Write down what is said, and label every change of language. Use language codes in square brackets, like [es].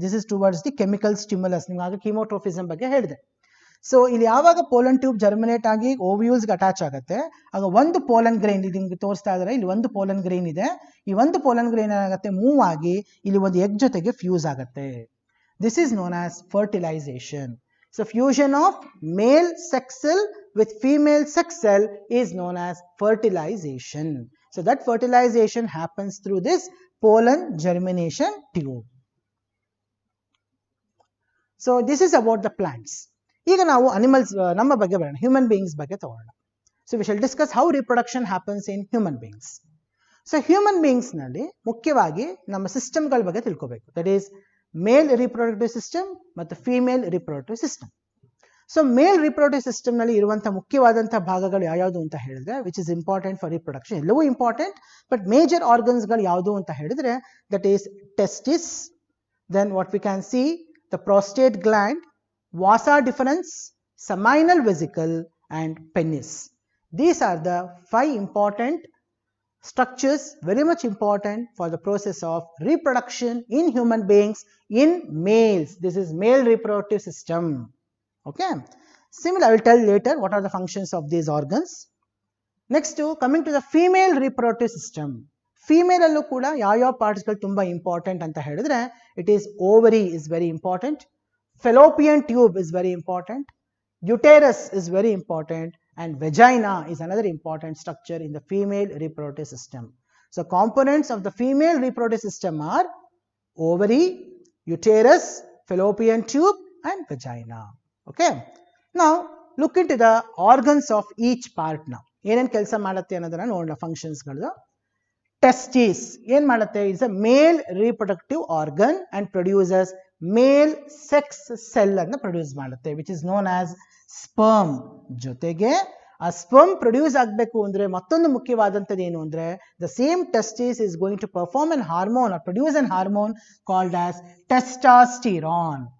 [en] This is towards the chemical stimulus. [kn] ನಿಮ್ಗೆ ಕೀಮೋಟ್ರೋಫಿಸಮ್ ಬಗ್ಗೆ ಹೇಳಿದೆ. ಸೊ ಇಲ್ಲಿ ಯಾವಾಗ ಪೋಲನ್ ಟ್ಯೂಬ್ ಜರ್ಮಿನೇಟ್ ಆಗಿ ಓವ್ಯೂಲ್ಸ್ಗೆ ಅಟ್ಯಾಚ್ ಆಗುತ್ತೆ, ಆಗ ಒಂದು ಪೋಲನ್ ಗ್ರೈನ್ ಇಲ್ಲಿ ನಿಮ್ಗೆ ತೋರಿಸ್ತಾ ಇದ್ದಾರೆ, ಇಲ್ಲಿ ಒಂದು ಪೋಲನ್ ಗ್ರೈನ್ ಇದೆ. ಈ ಒಂದು ಪೋಲನ್ ಗ್ರೈನ್ ಏನಾಗುತ್ತೆ, ಮೂವ್ ಆಗಿ ಇಲ್ಲಿ ಒಂದು ಎಗ್ ಜೊತೆಗೆ ಫ್ಯೂಸ್ ಆಗುತ್ತೆ. [en] This is known as fertilization. So fusion of male sex cell with female sex cell is known as fertilization. So that fertilization happens through this pollen germination tube. So this is about the plants. [kn] ಈಗ ನಾವು animals ನಮ್ಮ ಬಗ್ಗೆ ಬರೋಣ, human beings ಬಗ್ಗೆ ತಗೊಳ್ಳೋಣ. [en] So we shall discuss how reproduction happens in human beings. [kn] So human beings ನಲ್ಲಿ ಮುಖ್ಯವಾಗಿ ನಮ್ಮ ಸಿಸ್ಟಮ್ಗಳ ಬಗ್ಗೆ ತಿಳ್ಕೋಬೇಕು. [en] That is male reproductive system ಮತ್ತು female reproductive system. [kn] So male reproductive system ನಲ್ಲಿ ಇರುವಂತಹ ಮುಖ್ಯವಾದಂತಹ ಭಾಗಗಳು ಯಾವ್ಯಾವುದು ಅಂತ ಹೇಳಿದ್ರೆ, [en] which is important for reproduction, ಎಲ್ಲವೂ important, but major ಆರ್ಗನ್ಸ್ಗಳು [kn] ಯಾವುದು ಅಂತ ಹೇಳಿದ್ರೆ [en] That is testis, then what we can see the prostate gland, vasa deferens, seminal vesicle and penis. These are the 5 important structures very much important for the process of reproduction in human beings in males. This is male reproductive system. Okay. Similarly, I will tell later what are the functions of these organs. Next, coming to the female reproductive system. [kn] Female allu kuda ಯಾವ parts ಗಳು ತುಂಬಾ important ಅಂತ ಹೇಳಿದ್ರೆ, [en] it is ovary is very important. Fallopian tube is very important, uterus is very important, and vagina is another important structure in the female reproductive system. So components of the female reproductive system are ovary, uterus, fallopian tube and vagina. Okay, now look into the organs of each part now. [kn] ಏನೇನು ಕೆಲಸ ಮಾಡುತ್ತೆ ಅನ್ನೋದನ್ನ ನೋಡೋಣ. ಫಂಕ್ಷನ್ಸ್ಗಳು. Testis ಏನ್ ಮಾಡುತ್ತೆ? [en] it's a male reproductive organ and produces male sex cell [kn] ಅನ್ನು produce ಮಾಡುತ್ತೆ, [en] Which is known as sperm. [kn] ಜೊತೆಗೆ ಆ ಸ್ಪರ್ಮ್ ಪ್ರೊಡ್ಯೂಸ್ ಆಗಬೇಕು ಅಂದ್ರೆ ಮತ್ತೊಂದು ಮುಖ್ಯವಾದಂಥದ್ದು ಏನು ಅಂದ್ರೆ, [en] The same testis is going to perform an hormone or produce an hormone called as testosterone.